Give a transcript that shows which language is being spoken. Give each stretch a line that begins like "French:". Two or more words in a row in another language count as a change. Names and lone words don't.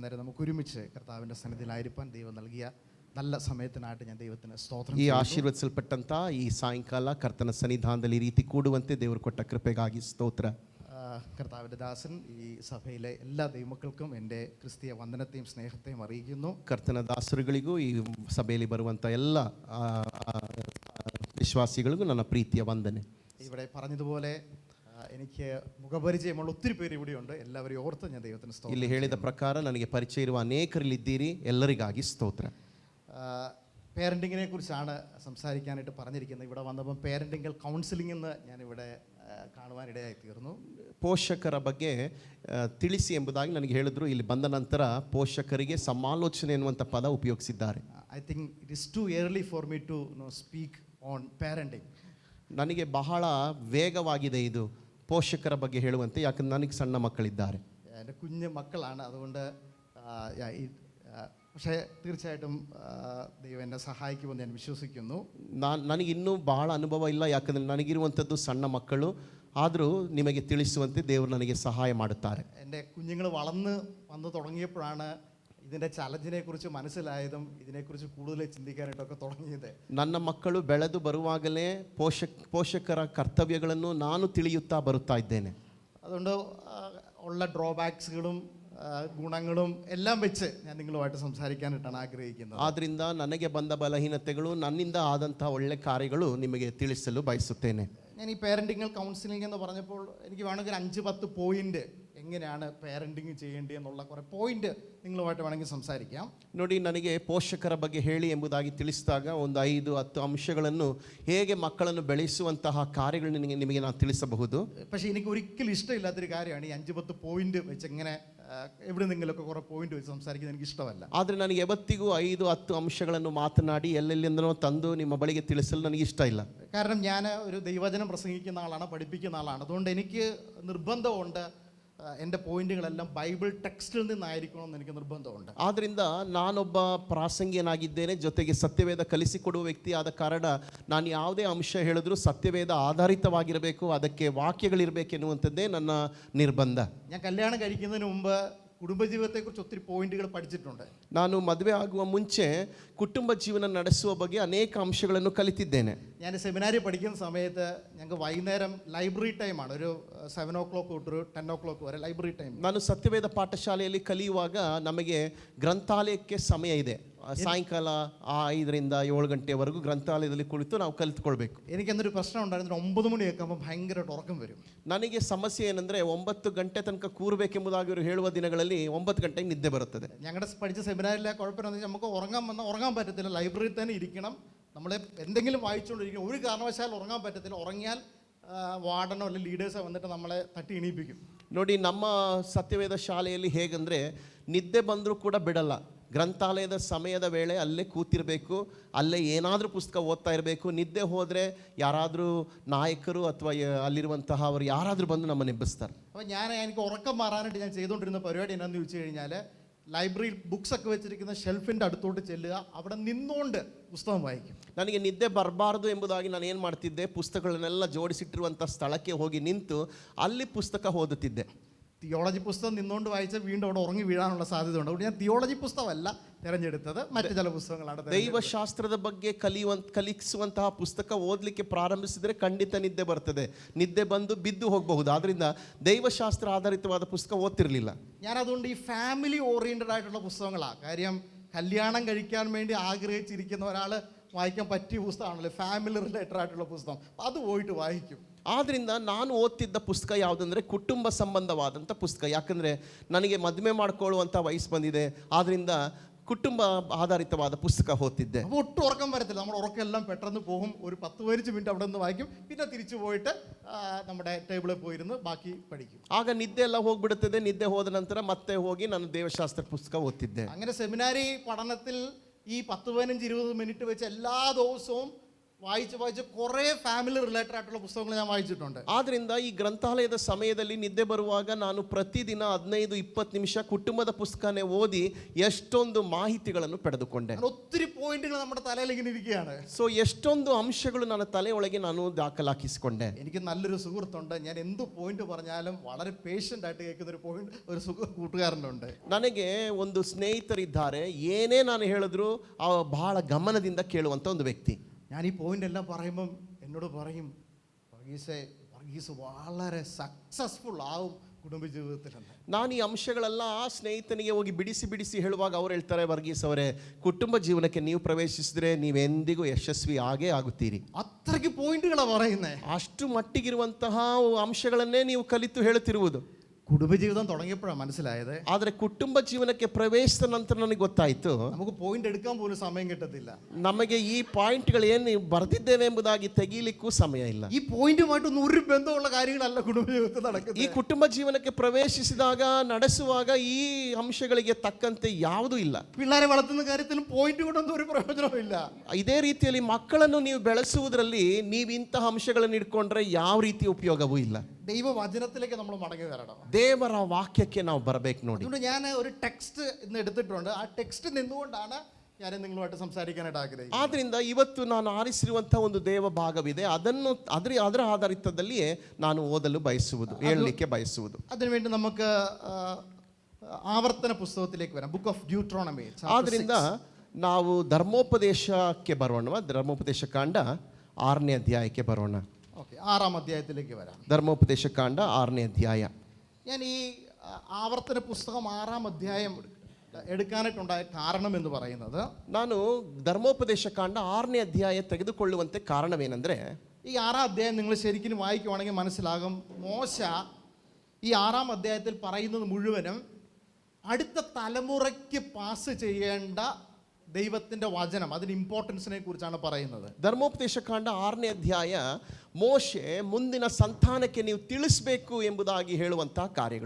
Malayalam: അന്നേരം നമുക്ക് ഒരുമിച്ച് കർത്താവിൻ്റെ സന്നിധിയിലായിരിക്കാൻ ദൈവം നൽകിയ നല്ല സമയത്തിനായിട്ട് ഞാൻ ദൈവത്തിന് സ്തോത്രം.
Kannada: ಈ ಆಶೀರ್ವದಿಸಲ್ಪಟ್ಟಂತ ಈ ಸಾಯಂಕಾಲ ಕರ್ತನ ಸನ್ನಿಧಾನದಲ್ಲಿ ಈ ರೀತಿ ಕೂಡುವಂತೆ ದೇವರು ಕೊಟ್ಟ ಕೃಪೆಗಾಗಿ ಸ್ತೋತ್ರ.
Malayalam: കർത്താവിൻ്റെ ദാസൻ ഈ സഭയിലെ എല്ലാ ദൈവമക്കൾക്കും എൻ്റെ ക്രിസ്തീയ വന്ദനത്തെയും സ്നേഹത്തെയും അറിയിക്കുന്നു.
Kannada: ಕರ್ತನ ದಾಸರುಗಳಿಗೂ ಈ ಸಭೆಯಲ್ಲಿ ಬರುವಂಥ ಎಲ್ಲ വിശ്വാസികൾക്കും ನನ್ನ ಪ್ರೀತಿಯ ವಂದನೆ.
Malayalam: ഇവിടെ പറഞ്ഞതുപോലെ എനിക്ക് മുഖപരിചയമുള്ള ഒത്തിരി പേര് ഇവിടെയുണ്ട്. എല്ലാവരെയും ഓർത്ത് ഞാൻ ദൈവത്തിന് സ്തോത്രം.
Kannada: ಇಲ್ಲಿ ಹೇಳಿದ ಪ್ರಕಾರ ನನಗೆ ಪರಿಚಯ ಇರುವ ಅನೇಕರಿಲ್ಲಿದ್ದೀರಿ, ಎಲ್ಲರಿಗಾಗಿ ಸ್ತೋತ್ರ.
Malayalam: പേരൻറ്റിങ്ങിനെ കുറിച്ചാണ് സംസാരിക്കാനായിട്ട് പറഞ്ഞിരിക്കുന്നത്. ഇവിടെ വന്നപ്പം
English: parenting counseling
Malayalam: എന്ന് ഞാനിവിടെ കാണുവാനിടയായി തീർന്നു.
Kannada: ಪೋಷಕರ ಬಗ್ಗೆ ತಿಳಿಸಿ ಎಂಬುದಾಗಿ ನನಗೆ ಹೇಳಿದ್ರು. ಇಲ್ಲಿ ಬಂದ ನಂತರ ಪೋಷಕರಿಗೆ ಸಮಾಲೋಚನೆ ಎನ್ನುವಂಥ ಪದ ಉಪಯೋಗಿಸಿದ್ದಾರೆ.
English: I think it is to early for me to speak on parenting.
Kannada: ನನಗೆ ಬಹಳ ವೇಗವಾಗಿದೆ ಇದು ಪೋಷಕರ ಬಗ್ಗೆ ಹೇಳುವಂತೆ, ಯಾಕಂದ್ರೆ ನನಗೆ ಸಣ್ಣ ಮಕ್ಕಳಿದ್ದಾರೆ,
Malayalam: എൻ്റെ കുഞ്ഞു മക്കളാണ്. അതുകൊണ്ട് പക്ഷേ തീർച്ചയായിട്ടും ദൈവം എന്നെ സഹായിക്കുമെന്ന് ഞാൻ വിശ്വസിക്കുന്നു.
Kannada: ನನಗಿನ್ನೂ ಬಹಳ ಅನುಭವ ಇಲ್ಲ, ಯಾಕಂದರೆ ನನಗಿರುವಂಥದ್ದು ಸಣ್ಣ ಮಕ್ಕಳು. ಆದರೂ ನಿಮಗೆ ತಿಳಿಸುವಂತೆ ದೇವರು ನನಗೆ ಸಹಾಯ ಮಾಡುತ್ತಾರೆ.
Malayalam: എൻ്റെ കുഞ്ഞുങ്ങൾ വന്നു തുടങ്ങിയപ്പോഴാണ് ഇതിൻ്റെ ചലഞ്ചിനെ കുറിച്ച് മനസ്സിലായതും ഇതിനെക്കുറിച്ച് കൂടുതൽ ചിന്തിക്കാനായിട്ടൊക്കെ തുടങ്ങിയത്.
Kannada: ನನ್ನ ಮಕ್ಕಳು ಬೆಳೆದು ಬರುವಾಗಲೇ ಪೋಷಕರ ಕರ್ತವ್ಯಗಳನ್ನು ನಾನು ತಿಳಿಯುತ್ತಾ ಬರುತ್ತಾ ಇದ್ದೇನೆ.
Malayalam: അതുകൊണ്ട് ഉള്ള ഡ്രോബാക്സുകളും ഗുണങ്ങളും എല്ലാം വെച്ച് ഞാൻ നിങ്ങളുമായിട്ട് സംസാരിക്കാനായിട്ടാണ് ആഗ്രഹിക്കുന്നത്.
Kannada: ಆದ್ದರಿಂದ ನನಗೆ ಬಂದ ಬಲಹೀನತೆಗಳು, ನನ್ನಿಂದ ಆದಂಥ ಒಳ್ಳೆ ಕಾರ್ಯಗಳು ನಿಮಗೆ ತಿಳಿಸಲು ಬಯಸುತ್ತೇನೆ.
Malayalam: ഞാൻ ഈ
English: parenting counseling
Malayalam: എന്ന് പറഞ്ഞപ്പോൾ എനിക്ക് വേണമെങ്കിൽ 5-10 പോയിന്റ് എങ്ങനെയാണ് പേരൻറ്റിങ് ചെയ്യേണ്ടത് എന്നുള്ള കുറേ പോയിന്റ് നിങ്ങളുമായിട്ട് വേണമെങ്കിൽ സംസാരിക്കാം.
Kannada: ನೋಡಿ, ನನಗೆ ಪೋಷಕರ ಬಗ್ಗೆ ಹೇಳಿ ಎಂಬುದಾಗಿ ತಿಳಿಸಿದಾಗ ಒಂದು 5-10 ಅಂಶಗಳನ್ನು, ಹೇಗೆ ಮಕ್ಕಳನ್ನು ಬೆಳೆಸುವಂತಹ ಕಾರ್ಯಗಳನ್ನು ನಿಮಗೆ ನಾನು ತಿಳಿಸಬಹುದು.
Malayalam: പക്ഷേ എനിക്ക് ഒരിക്കലും ഇഷ്ടമില്ലാത്തൊരു കാര്യമാണ് ഈ 5-10 പോയിന്റ് വെച്ച് ഇങ്ങനെ എവിടെ നിന്നെങ്കിലുമൊക്കെ കുറേ പോയിന്റ് വെച്ച് സംസാരിക്കുന്നത് എനിക്ക് ഇഷ്ടമല്ല.
Kannada: ಆದರೆ ನನಗೆ ಯಾವತ್ತಿಗೂ 5-10 ಅಂಶಗಳನ್ನು ಮಾತನಾಡಿ ಎಲ್ಲೆಲ್ಲಿಂದನೋ ತಂದು ನಿಮ್ಮ ಬಳಿಗೆ ತಿಳಿಸಲು ನನಗೆ ಇಷ್ಟ ಇಲ್ಲ.
Malayalam: കാരണം ഞാൻ ഒരു ദൈവവചനം പ്രസംഗിക്കുന്ന ആളാണ്, പഠിപ്പിക്കുന്ന ആളാണ്. അതുകൊണ്ട് എനിക്ക് നിർബന്ധമുണ്ട് എൻ്റെ പോയിന്റുകളെല്ലാം ബൈബിൾ ടെക്സ്റ്റിൽ നിന്നായിരിക്കണമെന്ന് എനിക്ക് നിർബന്ധമുണ്ട്.
Kannada: ಆದ್ದರಿಂದ ನಾನೊಬ್ಬ ಪ್ರಾಸಂಗಿಯನಾಗಿದ್ದೇನೆ, ಜೊತೆಗೆ ಸತ್ಯವೇದ ಕಲಿಸಿಕೊಡುವ ವ್ಯಕ್ತಿ ಆದ ಕಾರಣ ನಾನು ಯಾವುದೇ ಅಂಶ ಹೇಳಿದ್ರೂ ಸತ್ಯವೇದ ಆಧಾರಿತವಾಗಿರಬೇಕು, ಅದಕ್ಕೆ ವಾಕ್ಯಗಳಿರಬೇಕೆನ್ನುವಂಥದ್ದೇ ನನ್ನ ನಿರ್ಬಂಧ.
Malayalam: ഞാൻ കല്യാണം കഴിക്കുന്നതിന് മുമ്പ് കുടുംബജീവിതത്തെക്കുറിച്ച് ഒത്തിരി പോയിന്റുകൾ പഠിച്ചിട്ടുണ്ട്.
Kannada: ನಾನು ಮದುವೆ ಆಗುವ ಮುಂಚೆ ಕುಟುಂಬ ಜೀವನ ನಡೆಸುವ ಬಗ್ಗೆ ಅನೇಕ ಅಂಶಗಳನ್ನು ಕಲಿತಿದ್ದೇನೆ.
Malayalam: ഞാൻ സെമിനാരി പഠിക്കുന്ന സമയത്ത് ഞങ്ങൾക്ക് വൈകുന്നേരം ലൈബ്രറി ടൈമാണ്. ഒരു 7 o'clock തൊട്ട് 10 o'clock വരെ
English: library time.
Kannada: ನಾನು ಸತ್ಯವೇದ ಪಾಠಶಾಲೆಯಲ್ಲಿ ಕಲಿಯುವಾಗ ನಮಗೆ ಗ್ರಂಥಾಲಯಕ್ಕೆ ಸಮಯ ಇದೆ. ಸಾಯಂಕಾಲ 5ರಿಂದ 7 ಗಂಟೆವರೆಗೂ ಗ್ರಂಥಾಲಯದಲ್ಲಿ ಕುಳಿತು ನಾವು ಕಲಿತುಕೊಳ್ಬೇಕು.
Malayalam: എനിക്കെന്നൊരു പ്രശ്നം ഉണ്ടായിരുന്നു. 9 മണിയൊക്കെ ആകുമ്പോൾ ഭയങ്കരമായിട്ട് ഉറക്കം വരും.
Kannada: ನನಗೆ ಸಮಸ್ಯೆ ಏನಂದರೆ 9 ಗಂಟೆ ತನಕ ಕೂರಬೇಕೆಂಬುದಾಗಿ ಅವರು ಹೇಳುವ ದಿನಗಳಲ್ಲಿ 9 ಗಂಟೆಗೆ ನಿದ್ದೆ ಬರುತ್ತದೆ.
Malayalam: ഞങ്ങളുടെ പഠിച്ച സെമിനാറിലെ കുഴപ്പമെന്ന് വെച്ചാൽ നമുക്ക് ഉറങ്ങാൻ പറ്റത്തില്ല. ലൈബ്രറിയിൽ തന്നെ ഇരിക്കണം. നമ്മൾ എന്തെങ്കിലും വായിച്ചുകൊണ്ടിരിക്കണം. ഒരു കാരണവശാൽ ഉറങ്ങാൻ പറ്റത്തില്ല. ഉറങ്ങിയാൽ വാർഡനോ അല്ലെങ്കിൽ ലീഡേഴ്സോ വന്നിട്ട് നമ്മളെ തട്ടി എണീപ്പിക്കും.
Kannada: ನೋಡಿ, ನಮ್ಮ ಸತ್ಯವೇದ ಶಾಲೆಯಲ್ಲಿ ಹೇಗೆಂದರೆ ನಿದ್ದೆ ಬಂದರೂ ಕೂಡ ಬಿಡಲ್ಲ. ಗ್ರಂಥಾಲಯದ ಸಮಯದ ವೇಳೆ ಅಲ್ಲೇ ಕೂತಿರಬೇಕು, ಅಲ್ಲೇ ಏನಾದರೂ ಪುಸ್ತಕ ಓದ್ತಾ ಇರಬೇಕು. ನಿದ್ದೆ ಹೋದರೆ ಯಾರಾದರೂ ನಾಯಕರು ಅಥವಾ ಅಲ್ಲಿರುವಂತಹ ಅವರು ಯಾರಾದರೂ ಬಂದು ನಮ್ಮನ್ನು ಎಬ್ಬಿಸ್ತಾರೆ.
Malayalam: അപ്പോൾ എനിക്ക് ഉറക്കം മാറാനായിട്ട് ഞാൻ ചെയ്തുകൊണ്ടിരുന്ന പരിപാടി എന്നാന്ന് ചോദിച്ചു കഴിഞ്ഞാൽ, ലൈബ്രറിയിൽ ബുക്സ് ഒക്കെ വെച്ചിരിക്കുന്ന ഷെൽഫിൻ്റെ അടുത്തോട്ട് ചെല്ലുക, അവിടെ നിന്നുകൊണ്ട് പുസ്തകം വായിക്കും.
Kannada: ನನಗೆ ನಿದ್ದೆ ಬರಬಾರ್ದು ಎಂಬುದಾಗಿ ನಾನು ಏನು ಮಾಡ್ತಿದ್ದೆ, ಪುಸ್ತಕಗಳನ್ನೆಲ್ಲ ಜೋಡಿಸಿಟ್ಟಿರುವಂಥ ಸ್ಥಳಕ್ಕೆ ಹೋಗಿ ನಿಂತು ಅಲ್ಲಿ ಪುಸ್ತಕ ಓದುತ್ತಿದ್ದೆ.
Malayalam: തിയോളജി പുസ്തകം നിന്നുകൊണ്ട് വായിച്ചാൽ വീണ്ടും അവിടെ ഉറങ്ങി വീഴാനുള്ള സാധ്യതയുണ്ട്. അതുകൊണ്ട് ഞാൻ തിയോളജി പുസ്തകമല്ല തിരഞ്ഞെടുത്തത്, മറ്റു ചില പുസ്തകങ്ങളാണ്.
Kannada: ದೈವಶಾಸ್ತ್ರದ ಬಗ್ಗೆ ಕಲಿಸುವಂತಹ ಪುಸ್ತಕ ಓದಲಿಕ್ಕೆ ಪ್ರಾರಂಭಿಸಿದರೆ ಖಂಡಿತ ನಿದ್ದೆ ಬರ್ತದೆ, ನಿದ್ದೆ ಬಂದು ಬಿದ್ದು ಹೋಗಬಹುದು. ಆದ್ದರಿಂದ ದೈವಶಾಸ್ತ್ರ ಆಧಾರಿತವಾದ ಪುಸ್ತಕ ಓದ್ತಿರಲಿಲ್ಲ.
Malayalam: ഞാൻ അതുകൊണ്ട് ഈ
English: family oriented
Malayalam: ആയിട്ടുള്ള പുസ്തകങ്ങളാണ്. കാര്യം കല്യാണം കഴിക്കാൻ വേണ്ടി ആഗ്രഹിച്ചിരിക്കുന്ന ഒരാൾ വായിക്കാൻ പറ്റിയ പുസ്തകമാണല്ലോ
English: family related
Malayalam: ആയിട്ടുള്ള പുസ്തകം. അത് പോയിട്ട് വായിക്കും.
Kannada: ಆದ್ದರಿಂದ ನಾನು ಓದ್ತಿದ್ದ ಪುಸ್ತಕ ಯಾವುದಂದರೆ ಕುಟುಂಬ ಸಂಬಂಧವಾದಂಥ ಪುಸ್ತಕ. ಯಾಕಂದರೆ ನನಗೆ ಮದುವೆ ಮಾಡ್ಕೊಳ್ಳುವಂಥ ವಯಸ್ಸು ಬಂದಿದೆ, ಆದ್ದರಿಂದ ಕುಟುಂಬ ಆಧಾರಿತವಾದ ಪುಸ್ತಕ ಓದ್ತಿದ್ದೆ.
Malayalam: അപ്പോൾ ഒട്ടും ഉറക്കം വരത്തില്ല. നമ്മുടെ ഉറക്കെല്ലാം പെട്ടെന്ന് പോകും. ഒരു 10-15 മിനിറ്റ് അവിടെ നിന്ന് വായിക്കും, പിന്നെ തിരിച്ചു പോയിട്ട് നമ്മുടെ ടേബിളിൽ പോയിരുന്ന് ബാക്കി പഠിക്കും.
Kannada: ಆಗ ನಿದ್ದೆ ಎಲ್ಲ ಹೋಗ್ಬಿಡುತ್ತದೆ. ನಿದ್ದೆ ಹೋದ ನಂತರ ಮತ್ತೆ ಹೋಗಿ ನಾನು ದೇವಶಾಸ್ತ್ರ ಪುಸ್ತಕ ಓದ್ತಿದ್ದೆ.
Malayalam: അങ്ങനെ സെമിനാരി പഠനത്തിൽ ഈ 10-15-20 മിനിറ്റ് വെച്ച് എല്ലാ ദിവസവും വായിച്ച് കുറേ
English: family related
Malayalam: ആയിട്ടുള്ള പുസ്തകങ്ങൾ ഞാൻ വായിച്ചിട്ടുണ്ട്.
Kannada: ಆದ್ರಿಂದ ಈ ಗ್ರಂಥಾಲಯದ ಸಮಯದಲ್ಲಿ ನಿದ್ದೆ ಬರುವಾಗ ನಾನು ಪ್ರತಿದಿನ 15-20 ನಿಮಿಷ ಕುಟುಂಬದ ಪುಸ್ತಕನೇ ಓದಿ ಎಷ್ಟೊಂದು ಮಾಹಿತಿಗಳನ್ನು ಪಡೆದುಕೊಂಡೆ.
Malayalam: അങ്ങനെ ഒത്തിരി പോയിന്റുകൾ നമ്മുടെ തലയിൽ ഇങ്ങനെ ഇരിക്കുകയാണ്.
Kannada: ಸೊ ಎಷ್ಟೊಂದು ಅಂಶಗಳು ನನ್ನ ತಲೆಯೊಳಗೆ ನಾನು ದಾಖಲಾಕಿಸಿಕೊಂಡೆ.
Malayalam: എനിക്ക് നല്ലൊരു സുഹൃത്തുണ്ട്. ഞാൻ എന്ത് പോയിന്റ് പറഞ്ഞാലും വളരെ പേഷ്യൻ്റ് ആയിട്ട് കേൾക്കുന്ന ഒരു കൂട്ടുകാരനുണ്ട്.
Kannada: ನನಗೆ ಒಂದು ಸ್ನೇಹಿತರಿದ್ದಾರೆ, ಏನೇ ನಾನು ಹೇಳಿದ್ರು ಬಹಳ ಗಮನದಿಂದ ಕೇಳುವಂಥ ಒಂದು ವ್ಯಕ್ತಿ.
Malayalam: ഞാൻ ഈ പോയിന്റ് എല്ലാം പറയുമ്പം എന്നോട് പറയും, വർഗീസ് വളരെ സക്സസ്ഫുൾ ആവും കുടുംബജീവിതത്തിൽ.
Kannada: ನಾನು ಈ ಅಂಶಗಳೆಲ್ಲ ಆ ಸ್ನೇಹಿತನಿಗೆ ಹೋಗಿ ಬಿಡಿಸಿ ಹೇಳುವಾಗ ಅವ್ರು ಹೇಳ್ತಾರೆ, ವರ್ಗೀಸ್ ಅವರೇ, ಕುಟುಂಬ ಜೀವನಕ್ಕೆ ನೀವು ಪ್ರವೇಶಿಸಿದ್ರೆ ನೀವೆಂದಿಗೂ ಯಶಸ್ವಿ ಆಗೇ ಆಗುತ್ತೀರಿ.
Malayalam: അത്രയ്ക്ക് പോയിന്റുകളാണ് പറയുന്നത്.
Kannada: ಅಷ್ಟು ಮಟ್ಟಿಗಿರುವಂತಹ ಅಂಶಗಳನ್ನೇ ನೀವು ಕಲಿತು ಹೇಳುತ್ತಿರುವುದು.
Malayalam: കുടുംബജീവിതം തുടങ്ങിയപ്പോഴാണ് മനസ്സിലായത്.
Kannada: ಆದರೆ ಕುಟುಂಬ ಜೀವನಕ್ಕೆ ಪ್ರವೇಶಿಸಿದ ನಂತರ ನನಗೆ ಗೊತ್ತಾಯಿತು,
Malayalam: നമുക്ക് പോയിന്റ് എടുക്കാൻ പോലും സമയം കിട്ടത്തില്ല.
Kannada: ನಮಗೆ ಈ ಪಾಯಿಂಟ್ಗಳು ಏನು ಬರೆದಿದ್ದೇವೆ ಎಂಬುದಾಗಿ ತೆಗೀಲಿಕ್ಕೂ ಸಮಯ ಇಲ್ಲ.
Malayalam: ഈ പോയിന്റുമായിട്ടൊന്നും ഒരു ബന്ധമുള്ള കാര്യങ്ങളല്ല കുടുംബജീവിതത്തിൽ നടക്കുന്നത്.
Kannada: ಈ ಕುಟುಂಬ ಜೀವನಕ್ಕೆ ಪ್ರವೇಶಿಸಿದಾಗ ನಡೆಸುವಾಗ ಈ ಅಂಶಗಳಿಗೆ ತಕ್ಕಂತೆ ಯಾವುದೂ ಇಲ್ಲ.
Malayalam: പിള്ളേരെ വളർത്തുന്ന കാര്യത്തിലും പോയിന്റ് കൊണ്ടൊന്നും ഒരു പ്രയോജനവും ഇല്ല.
Kannada: ಇದೇ ರೀತಿಯಲ್ಲಿ ಮಕ್ಕಳನ್ನು ನೀವು ಬೆಳೆಸುವುದರಲ್ಲಿ ನೀವು ಇಂತಹ ಅಂಶಗಳನ್ನು ಇಟ್ಕೊಂಡ್ರೆ ಯಾವ ರೀತಿ ಉಪಯೋಗವೂ ಇಲ್ಲ.
Malayalam: ദൈവവചനത്തിലേക്ക് നമ്മൾ മടങ്ങി വരണം.
Kannada: ದೇವರ ವಾಕ್ಯಕ್ಕೆ ನಾವು ಬರಬೇಕು ನೋಡಿ.
Malayalam: അതുകൊണ്ട് ഞാൻ ഒരു ടെക്സ്റ്റ് ഇന്ന് എടുത്തിട്ടുണ്ട്. ആ ടെക്സ്റ്റ് നിന്നുകൊണ്ടാണ് ഞാൻ നിങ്ങളുമായിട്ട് സംസാരിക്കാനായിട്ട് ആഗ്രഹിക്കുന്നത്.
Kannada: ಆದ್ರಿಂದ ಇವತ್ತು ನಾನು ಆರಿಸಿರುವಂತಹ ಒಂದು ದೇವ ಭಾಗವಿದೆ, ಅದನ್ನು ಅದರ ಆಧಾರಿತದಲ್ಲಿಯೇ ನಾನು ಓದಲು ಹೇಳಲಿಕ್ಕೆ ಬಯಸುವುದು.
Malayalam: അതിനുവേണ്ടി നമുക്ക് ആവർത്തന പുസ്തകത്തിലേക്ക് വരാം.
English: Book of Deuteronomy.
Kannada: ಆದ್ರಿಂದ ನಾವು ಧರ್ಮೋಪದೇಶಕ್ಕೆ ಬರೋಣ. ಧರ್ಮೋಪದೇಶ ಕಾಂಡ 6ನೇ ಅಧ್ಯಾಯಕ್ಕೆ ಬರೋಣ.
Malayalam: ഓക്കെ, 6ാം അധ്യായത്തിലേക്ക് വരാം.
Kannada: ಧರ್ಮೋಪದೇಶ ಕಾಂಡ 6ನೇ ಅಧ್ಯಾಯ.
Malayalam: ഞാൻ ഈ ആവർത്തന പുസ്തകം 6ാം അധ്യായം എടുക്കാനായിട്ടുണ്ടായ കാരണം എന്ന് പറയുന്നത്,
Kannada: ನಾನು ಧರ್ಮೋಪದೇಶ ಕಾಂಡ 6ನೇ ಅಧ್ಯಾಯ ತೆಗೆದುಕೊಳ್ಳುವಂತೆ ಕಾರಣವೇನೆಂದರೆ,
Malayalam: ഈ 6ാം അധ്യായം നിങ്ങൾ ശരിക്കും വായിക്കുവാണെങ്കിൽ മനസ്സിലാകും, മോശ ഈ 6ാം അധ്യായത്തിൽ പറയുന്നത് മുഴുവനും അടുത്ത തലമുറയ്ക്ക് പാസ് ചെയ്യേണ്ട ദൈവത്തിൻ്റെ വചനം, അതിന് ഇമ്പോർട്ടൻസിനെ കുറിച്ചാണ് പറയുന്നത്.
Kannada: ಧರ್ಮೋಪದೇಶ ಕಾಂಡ 6ನೇ ಅಧ್ಯಾಯ ಮೋಶೆ ಮುಂದಿನ ಸಂತಾನಕ್ಕೆ ನೀವು ತಿಳಿಸಬೇಕು ಎಂಬುದಾಗಿ ಹೇಳುವಂತಹ ಕಾರ್ಯಗಳು.